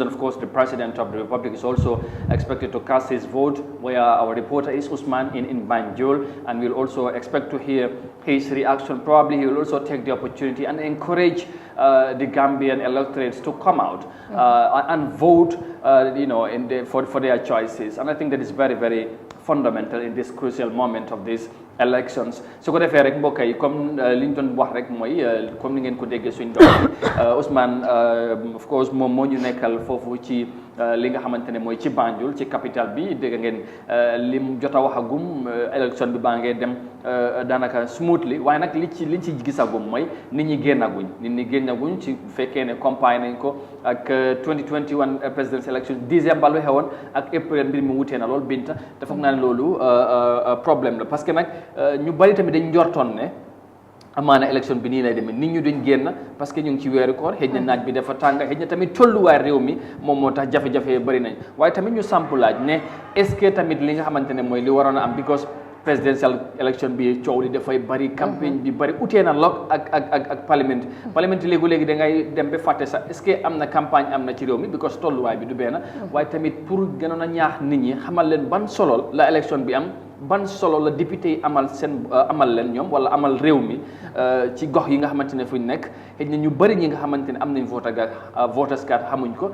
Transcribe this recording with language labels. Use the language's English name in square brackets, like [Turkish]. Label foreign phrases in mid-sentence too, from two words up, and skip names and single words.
[English] And of course, the President of the Republic is also expected to cast his vote, where our reporter is Usman in Banjul, and we'll also expect to hear his reaction. Probably he will also take the opportunity and encourage the Gambian electorates to come out and vote, you know, for their choices. And I think that is very, very fundamental in this crucial moment of these elections. [Wolof] So ko defee rek mbokk yi comme liñ doon wax rek mooy comme ni ngeen ko déggee suñ doom Ousmane [English] of course [Wolof] moom moo ñu nekkal foofu ci li nga xamante ne mooy ci Banjul ci capital bi dégg ngeen lim jot a waxagum élection bi baa ngee dem daanaka smoothly, waaye nag liñ ci gisagum mooy nit ñi génnaguñ ci fekkee ne campagne nañ ko ak [English] 2021 presidential election [Wolof] décembre lu xewoon ak April mbir mi wutee na lool Binta te foog naa ne loolu problème la, parce que nag ñu bari tamit dañ njortoon ne amaana élection bi nii lay demee nit ñu duñ génn parce que ñu ngi ci weeru koor, xëy na naaj bi dafa tàng, xëy na tamit tolluwaay réew mi moom moo tax jafe-jafe bari nañ, waaye tamit ñu samp laaj ne [French] est-ce que [Wolof] tamit li nga xamante ne mooy li waroon a am, because [English] presidential election [Wolof] bi coow li dafay bari, campagne bi bari, utee na lool ak parlement léegi da ngay dem ba fàtte sax [French] est-ce que [Wolof] am na campagne am na ci réew mi, because tolluwaay bi du benn, waaye tamit pour gënoon a ñaax nit ñi xamal leen ban solo la élection bi am, ban solo la député yi amal leen ñoom wala amal réew mi ci gox yi nga xamante ne fuñ nekk, xëy na ñu bëri ñi nga xamante ne am nañ [English] voters card [Wolof] xamuñ ko.